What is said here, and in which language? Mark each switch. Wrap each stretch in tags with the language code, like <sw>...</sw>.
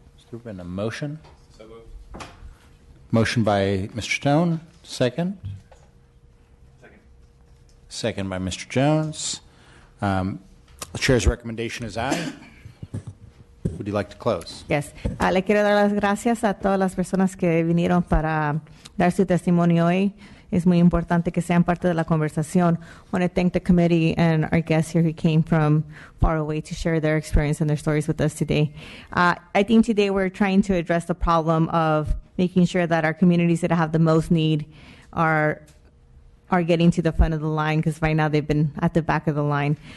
<en>There's been a motion. So moved. Motion by Mr. Stone. Second. Second by Mr. Jones. The chair's recommendation is aye. would you like to close? Yes.</en> <es>Le quiero dar las gracias a todas las personas que vinieron para dar su testimonio hoy. Es muy importante que sean parte de la conversación.</es> <en>I want to thank the committee and our guests here who came from far away to share their experience and their stories with us today. I think today we're trying to address the problem of making sure that our communities that have the most need are getting to the front of the line, because right now they've been at the back of the line.</en>